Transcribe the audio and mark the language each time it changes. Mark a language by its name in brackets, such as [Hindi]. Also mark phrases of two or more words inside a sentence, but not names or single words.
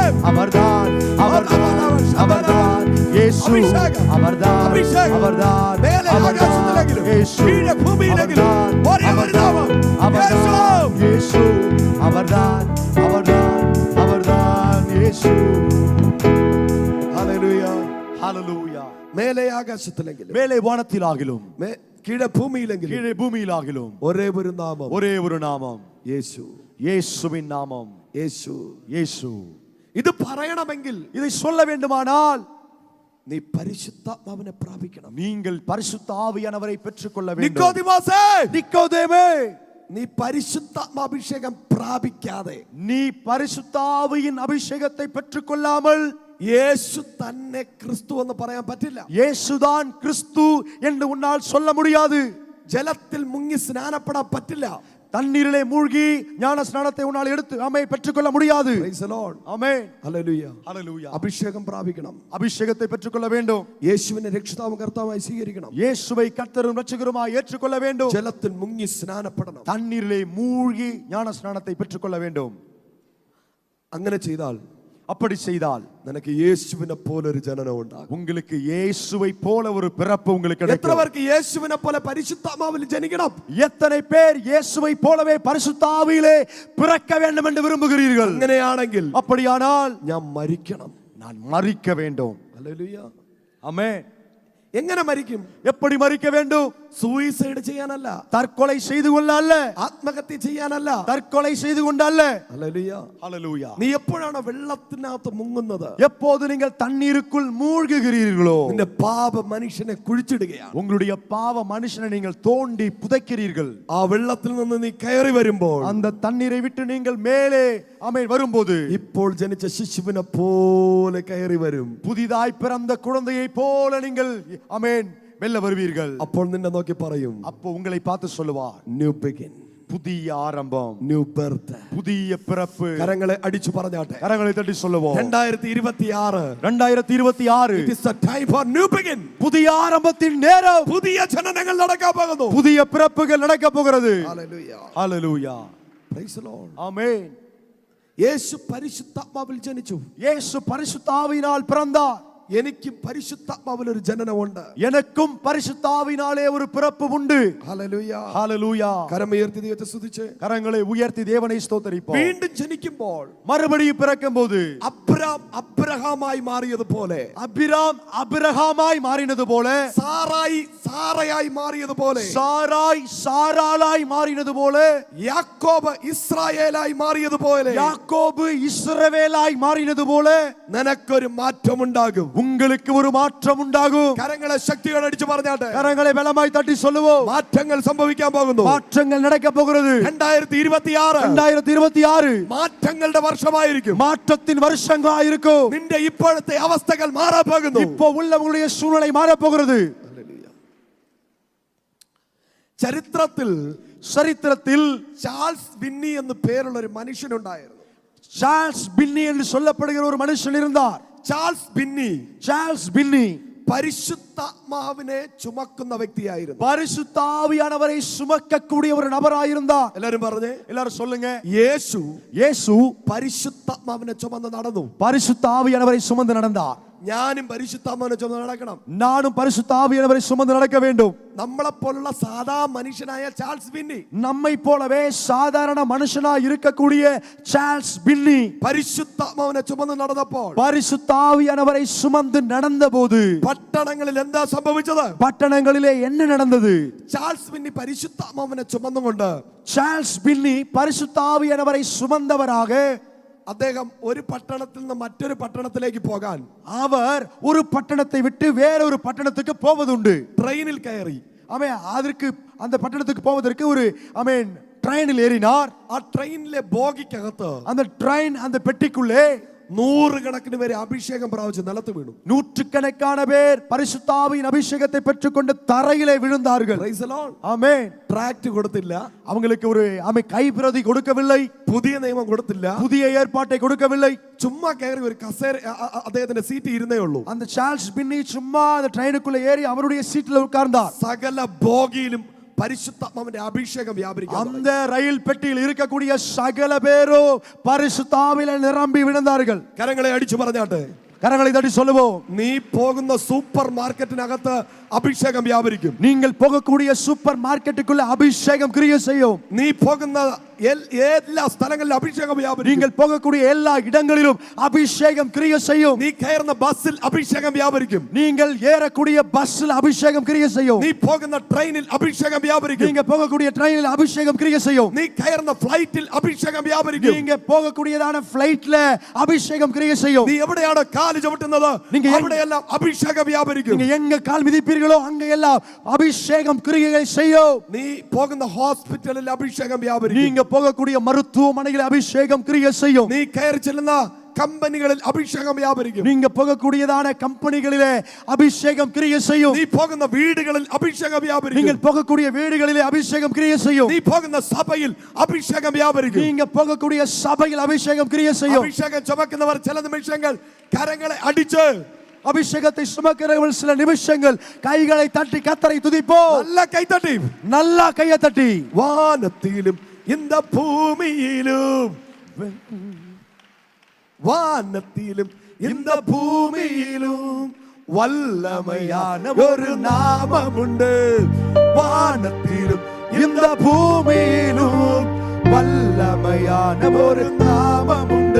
[Tamil] அவர்தான் அவர்தான் அவர்தான் இயேசு. அவர்தான் அவர்தான் மேலே ஆகாசத்திലെങ്കിലും கீழே பூமியிലെങ്കിലും ஒரே ஒரு நாமம் அவர்தான் இயேசு. அவர்தான் அவர்தான் அவர்தான் இயேசு. [Malayalam] ഹല്ലേലൂയ [Tamil] ஹல்லேலூயா. [Malayalam] മേലെ ആകാശത്തിലെങ്കിലും [Tamil] மேலே வானத்திலாகிலும் [Malayalam] കീഴെ ഭൂമിയിലെങ്കിലും [Tamil] கீழே பூமியிலாகிலும் [Malayalam] ഒരേ ഒരു നാമം, [Tamil] ஒரே ஒரு நாமம், [Malayalam] യേശു. [Tamil] இயேசுவின் நாமம், [Malayalam] യേശു. [Tamil] இயேசு. [Malayalam] ഇത് പറയണമെങ്കിൽ [Tamil] இதை சொல்ல வேண்டுமானால் [Malayalam] നീ പരിശുദ്ധാത്മാവിനെ പ്രാപിക്കണം. [Tamil] நீங்கள் பரிசுத்த ஆவியானவரை பெற்றுக்கொள்ள வேண்டும். [Malayalam] നിക്കോദിമോസേ, [Tamil] நிக்கோதேமே, [Malayalam] നീ പരിശുദ്ധാത്മാഭിഷേകം പ്രാപിക്കാതെ, [Tamil] நீ பரிசுத்த ஆவியின் அபிஷேகத்தை பெற்றுக்கொள்ளாமல் [Malayalam] യേശു തന്നെ ക്രിസ്തു എന്ന് പറയാൻ പറ്റില്ല. [Tamil] இயேசுதான் கிறிஸ்து என்று உன்னால் சொல்ல முடியாது. [Malayalam] ജലത്തിൽ മുങ്ങി സ്നാനപ്പെടാൻ പറ്റില്ല. [Tamil] தண்ணீரிலே மூழ்கி ஞான ஸ்நானத்தை உன்னால் எடுத்து பெற்றுக்கொள்ள முடியாது. [English] Praise the Lord. [Tamil] ஆமென். Hallelujah. ஹல்லேலூயா. [Malayalam] അഭിഷേകം പ്രാപിക്കണം. [Tamil] அபிஷேகத்தை பெற்றுக்கொள்ள வேண்டும். [Malayalam] യേശുവിനെ രക്ഷിതാവും കർത്താവായി സ്വീകരിക്കണം. [Tamil] இயேசுவை கர்த்தரும் இரட்சகருமாய் ஏற்றுக்கொள்ள வேண்டும். [Malayalam] ജലത്തിൽ മുങ്ങി സ്നാനപ്പെടണം. [Tamil] தண்ணீரிலே மூழ்கி ஞான ஸ்நானத்தை பெற்றுக்கொள்ள வேண்டும். [Malayalam] അങ്ങനെ ചെയ്താൽ [Tamil] அப்படி செய்தால் [Malayalam] നിനക്ക് യേശുവിനെ പോലെ ഒരു ജനനം ഉണ്ടാകും. [Tamil] உங்களுக்கு இயேசுவை போல ஒரு பிறப்பு உங்களுக்கு [Malayalam] എത്ര [Tamil] கிடைக்கும். [Malayalam] പേർക്ക് യേശുവിനെ പോലെ പരിശുദ്ധാത്മാവിൽ ജനിക്കണം? [Tamil] எத்தனை பேர் இயேசுவை போலவே பரிசுத்த ஆவியிலே பிறக்க வேண்டும் என்று விரும்புகிறீர்கள்? [Malayalam] അങ്ങനെയാണെങ്കിൽ [Tamil] அப்படியானால் [Malayalam] ഞാൻ മരിക്കണം. [Tamil] நான் மரிக்க வேண்டும். [Malayalam] ഹല്ലേലൂയ. [Tamil] ஆமென். [Malayalam] എങ്ങനെ മരിക്കും? [Tamil] எப்படி மரிக்க வேண்டும்? [Malayalam] സൂയിസൈഡ് ചെയ്യാനല്ല, [Tamil] தற்கொலை செய்து கொள்ள அல்ல, [Malayalam] ആത്മഹത്യ ചെയ്യാനല്ല. [Tamil] தற்கொலை செய்து கொண்டு அல்ல. [Malayalam] ഹല്ലേലൂയ. [Tamil] ஹல்லேலூயா. [Malayalam] നീ എപ്പോഴാണ് വെള്ളത്തിനകത്ത് മുങ്ങുന്നത്? [Tamil] எப்போது நீங்கள் தண்ணீருக்குள் மூழ்குகிறீர்களோ [Malayalam] നിന്റെ പാപ മനുഷ്യനെ കുഴിച്ചിടുകയാണ്. [Tamil] உங்களுடைய பாவ மனுஷனை நீங்கள் தோண்டி புதைக்கிறீர்கள். [Malayalam] ആ വെള്ളത്തിൽ നിന്ന് നീ കയറി വരുമ്പോൾ [Tamil] அந்த தண்ணீரை விட்டு நீங்கள் மேலே வரும்போது [Malayalam] ഇപ്പോൾ ജനിച്ച ശിശുവിനെ പോലെ കയറി വരും. [Tamil] புதிதாய் பிறந்த குழந்தையை போல நீங்கள் வெல்ல வருவீர்கள். [Malayalam] അപ്പോൾ നിന്നെ നോക്കി പറയും, [Tamil] அப்போ உங்களை பார்த்து சொல்லுவார், [English] new begin, [Tamil] புதிய ஆரம்பம், [English] new birth. [Tamil] புதிய பிறப்பு. [Malayalam] കരങ്ങളെ അടിച്ചു പറഞ്ഞാട്ടെ. [Tamil] கரங்களை தட்டி சொல்லுவோம். 2026 2026 [English] it is a time for new begin. [Tamil] புதிய ஆரம்பத்தின் நேரம். [Malayalam] പുതിയ ജനനങ്ങൾ നടക്കാൻ പോകുന്നു. [Tamil] புதிய பிறப்புகள் நடக்க போகிறது. [Malayalam] ഹല്ലേലൂയ. [Tamil] ஹல்லேலூயா. [English] praise the Lord. [Tamil] ஆமென். [Malayalam] യേശു പരിശുദ്ധാത്മാവിൽ ജനിച്ചു. [Tamil] இயேசு பரிசுத்த ஆவியினால் பிறந்தார். [Malayalam] എനിക്കും പരിശുദ്ധാത്മാവിൽ ഒരു ജനനമുണ്ട്. [Tamil] எனக்கும் பரிசுத்த ஆவியினாலே ஒரு பிறப்பு உண்டு. [Malayalam] ഹല്ലേലൂയ. [Tamil] ஹல்லேலூயா. [Malayalam] കരമുയർത്തി ദൈവത്തെ സ്തുതിച്ച് [Tamil] கரங்களை உயர்த்தி தேவனை ஸ்தோத்திரிப்போம். [Malayalam] വീണ്ടും ജനിക്കുമ്പോൾ [Tamil] மறுபடியும் பிறக்கும்போது [Malayalam] അബ്രാം അബ്രഹാമായി മാറിയതുപോലെ, [Tamil] அபிராம் அபிரகாமாய் மாறினது போல, [Malayalam] സാറായി സാറയായി മാറിയതുപോലെ, [Tamil] சாராய் சாராளாய் மாறினது போல, [Malayalam] യാക്കോബ് ഇസ്രായേലായി മാറിയതുപോലെ [Tamil] யாக்கோபு இஸ்ரவேலாய் மாறினது போல [Malayalam] നിനക്കൊരു മാറ്റമുണ്ടാകും. [Tamil] உங்களுக்கு ஒரு மாற்றம் உண்டாகும். [Malayalam] കരങ്ങളെ ശക്തിയോടെ അടിച്ചു പറഞ്ഞാട്ടെ. [Tamil] கரங்களை பலமாய் தட்டி சொல்லுவோம். [Malayalam] മാറ്റങ്ങൾ സംഭവിക്കാൻ പോകുന്നു. [Tamil] மாற்றங்கள் நடக்க போகிறது. [Malayalam] 2026 [Tamil] 2026 [Malayalam] മാറ്റങ്ങളുടെ വർഷമായിരിക്കും. [Tamil] மாற்றத்தின் வருஷங்களா இருக்கும். [Malayalam] നിന്റെ ഇപ്പോഴത്തെ അവസ്ഥകൾ മാറാൻ പോകുന്നു. [Tamil] இப்போ உள்ளவங்களுடைய சூழ்நிலை மாற போகிறது. சரித்திரத்தில் [Malayalam] ചാൾസ് ബിന്നി എന്ന് പേരുള്ള ഒരു മനുഷ്യനുണ്ടായിരുന്നു. [Tamil] சார்ல்ஸ் பின்னி என்று சொல்லப்படுகிற ஒரு மனுஷன் இருந்தார். [Malayalam] ചാൾസ് ബിന്നി പരിശുദ്ധാത്മാവിനെ ചുമക്കുന്ന വ്യക്തിയായിരുന്നു. [Tamil] பரிசுத்த ஆவியானவரை சுமக்கக்கூடிய ஒரு நபராயிருந்தார். [Malayalam] എല്ലാരും പറഞ്ഞേ, [Tamil] எல்லாரும் சொல்லுங்க. [Malayalam] യേശു പരിശുദ്ധാത്മാവിനെ ചുമന്ന് നടന്നു. [Tamil] பரிசுத்த ஆவியானவரை சுமந்து நடந்தார். [Malayalam] ഞാനും പരിശുദ്ധാത്മാവിനെ ചുമന്ന് നടക്കണം. [Tamil] நானும் பரிசுத்த ஆவியானவரை சுமந்து நடக்க வேண்டும். [Malayalam] നമ്മളെ പോലുള്ള സാധാ മനുഷ്യനായ ചാൾസ് ബിന്നി, [Tamil] நம்மை போலவே சாதாரண மனுஷனாய் இருக்கக்கூடிய சார்ல்ஸ் பின்னி [Malayalam] പരിശുദ്ധാത്മാവിനെ ചുമന്ന് നടന്നപ്പോൾ [Tamil] பரிசுத்த ஆவியானவரை சுமந்து நடந்தபோது [Malayalam] പട്ടണങ്ങളിൽ എന്താ സംഭവിച്ചത്? [Tamil] பட்டணங்களிலே என்ன நடந்தது? [Malayalam] ചാൾസ് ബിന്നി പരിശുദ്ധാത്മാവിനെ ചുമന്നുകൊണ്ട് [Tamil] சார்ல்ஸ் பின்னி பரிசுத்த ஆவியானவரை சுமந்தவராக [Malayalam] അദ്ദേഹം ഒരു പട്ടണത്തിൽ നിന്ന് മറ്റൊരു പട്ടണത്തിലേക്ക് പോകാൻ [Tamil] அவர் ஒரு பட்டணத்தை விட்டு வேறொரு பட்டணத்துக்கு போவதுண்டு. [Malayalam] ട്രെയിനിൽ കയറി. [Tamil] அதற்கு அந்த பட்டணத்துக்கு போவதற்கு ஒரு ட்ரெயினில் ஏறினார். [Malayalam] ആ ട്രെയിനിലെ ബോഗിക്കകത്ത് [Tamil] அந்த ட்ரெயின் அந்த பெட்டிக்குள்ளே [Malayalam] നൂറുകണക്കിന് പേര് അഭിഷേകം പ്രാപിച്ച് നിലത്ത് വീണു. [Tamil] நூற்றுக்கணக்கான பேர் பரிசுத்த ஆவியின் அபிஷேகத்தை பெற்றுக்கொண்டு தரையிலே விழுந்தார்கள். [English] Praise the Lord. [Tamil] ஆமென். [Malayalam] ട്രാക്ട് കൊടുത്തില്ല, [Tamil] அவங்களுக்கு ஒரு கைப்பிரதி കൊടുക്കவில்லை, [Malayalam] പുതിയ നിയമം കൊടുത്തില്ല, [Tamil] புதிய ஏற்பாட்டை கொடுக்கவில்லை. [Malayalam] ചുമ്മാ കയറി ഒരു കസേര അദ്ദേഹത്തിന്റെ സീറ്റ് ഇരുന്നേ ഉള്ളൂ. [Tamil] அந்த சார்ல்ஸ் பின்னி சும்மா அந்த ட்ரெயினுக்குள்ள ஏறி அவருடைய சீட்டில் உட்கார்ந்தார். [Malayalam] സകല ബോഗിയിലും പരിശുദ്ധാത്മാവിന്റെ അഭിഷേകം വ്യാപരിക്കും. [Tamil] அந்த ரயில் பெட்டியில் இருக்கக்கூடிய சகல பேரும் பரிசுத்த ஆவியிலே நிரம்பி விழுந்தார்கள். [Malayalam] കരങ്ങളെ അടിച്ചു പറഞ്ഞാട്ടെ. [Tamil] கரங்களை தட்டி சொல்லுவோம். [Malayalam] നീ പോകുന്ന സൂപ്പർ മാർക്കറ്റിനകത്ത് അഭിഷേകം വ്യാപരിക്കും. [Tamil] நீங்கள் போகக்கூடிய சூப்பர் மார்க்கெட்டுக்குள்ள அபிஷேகம் கிரியை செய்யும். [Malayalam] നീ പോകുന്ന എല്ലാ സ്ഥലങ്ങളിലും അഭിഷേകം വ്യാപരിക്കും. [Tamil] நீங்கள் போகக்கூடிய எல்லா இடங்களிலும் அபிஷேகம் கிரியை செய்யும். [Malayalam] നീ കയറുന്ന ബസ്സിൽ അഭിഷേകം വ്യാപരിക്കും. [Tamil] நீங்கள் ஏறக்கூடிய பஸ்ஸில் அபிஷேகம் கிரியை செய்யும். [Malayalam] നീ പോകുന്ന ട്രെയിനിൽ അഭിഷേകം വ്യാപരിക്കും. [Tamil] நீங்க போகக்கூடிய ட்ரெயினில் அபிஷேகம் கிரியை செய்யும். [Malayalam] നീ കയറുന്ന ഫ്ലൈറ്റിൽ അഭിഷേകം വ്യാപരിക്കും. [Tamil] நீங்க போகக்கூடியதான ஃளைட்ல அபிஷேகம் கிரியை செய்யும். [Malayalam] നീ എവിടെയാണ് കാല് ചവിട്ടുന്നത് അവിടെയെല്ലാം അഭിഷേകം വ്യാപരിക്കും. [Tamil] நீங்க எங்க கால் மிதிப்பீர்களோ அங்க எல்லாம் அபிஷேகம் கிரியைகளை செய்யும். [Malayalam] നീ പോകുന്ന ഹോസ്പിറ്റലിൽ അഭിഷേകം വ്യാപരിക്കും. [Tamil] நீங்க போகக்கூடிய மருத்துவமனையில் அபிஷேகம் கிரியை செய்யும். [Malayalam] നീ കയറി ചെല്ലുന്ന കമ്പനികളിൽ അഭിഷേകം വ്യാപരിക്കും. [Tamil] நீங்க போகக்கூடியதான கம்பெனிகளிலே அபிஷேகம் கிரியை செய்யும். [Malayalam] നീ പോകുന്ന വീടുകളിൽ അഭിഷേകം വ്യാപരിക്കും. [Tamil] நீங்கள் போகக்கூடிய வீடுகளிலே அபிஷேகம் கிரியை செய்யும். [Malayalam] നീ പോകുന്ന സഭയിൽ അഭിഷേകം വ്യാപരിക്കും. [Tamil] நீங்க போகக்கூடிய சபையில் அபிஷேகம் கிரியை செய்யும். [Malayalam] അഭിഷേകം ചുമക്കുന്നവർ ചില നിമിഷങ്ങൾ കരങ്ങളെ അടിച്ച് [Tamil] அபிஷேகத்தை சுமக்கிறவர்கள் சில நிமிஷங்கள் கைகளை தட்டி கர்த்தரை துதிப்போம். [Malayalam] നല്ല കൈതട്ടി [Tamil] நல்லா கையை தட்டி [Malayalam] വാനത്തിലും இந்த ഭൂമിയിലും വാനത്തിലും இந்த ഭൂമിയിലും വല്ലമயான ഒരു നാമമുണ്ട്. വാനത്തിലും இந்த ഭൂമിയിലും വല്ലമயான ഒരു നാമമുണ്ട്.